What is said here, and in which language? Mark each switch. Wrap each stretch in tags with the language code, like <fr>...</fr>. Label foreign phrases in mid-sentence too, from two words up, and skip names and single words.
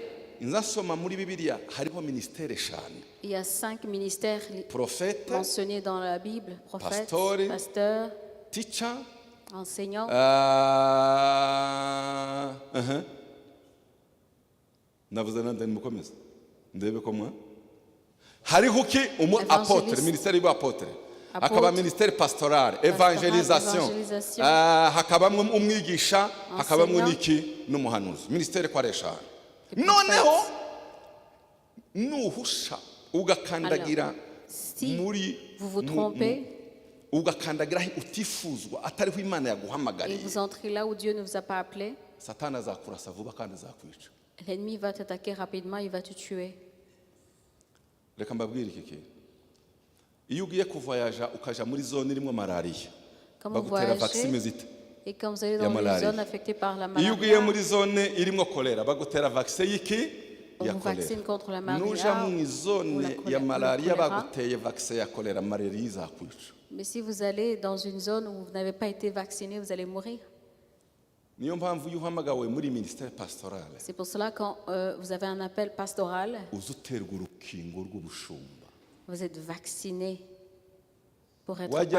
<fr>Il y a 5 ministères mentionnés dans la Bible. Prophète, pasteur, enseignant. Apôtre, ministère y'apotre. Hakaba ministère pastoral, évangélisation.</fr> <rw>Hakabamwe umwigisha, hakabamwe niki n'umuhanuzi. Ministère kwaresha. Noneho nuhusha ugakandagira muri</rw> <fr>vous vous trompez</fr> <rw>ugakandagira utifuzwa atariho Imana yaguhamagariye.</rw> <fr>Et vous entrez là où Dieu ne vous a pas appelé.</fr> <rw>Satana azakurasa vuba kandi azakwica.</rw> <fr>L'ennemi va t'attaquer rapidement, il va te tuer.</fr> <rw>Reka mbabwire iki. Iyo ugiye kuvoyaja ukaja muri zone irimo malaria. Bagutera vaccine zite.</rw> <fr>Et quand vous allez dans une zone affectée par la maladie,</fr> <rw>iyo ugiye muri zone irimo choléra bagutera vaccine yiki ya choléra. Nuja mu zone ya malaria baguteye vaccine ya choléra, malaria izakwica.</rw> <fr>Mais si vous allez dans une zone où vous n'avez pas été vacciné, vous allez mourir. C'est pour cela quand vous avez un appel pastoral, vous êtes vacciné pour être pasteur.</fr>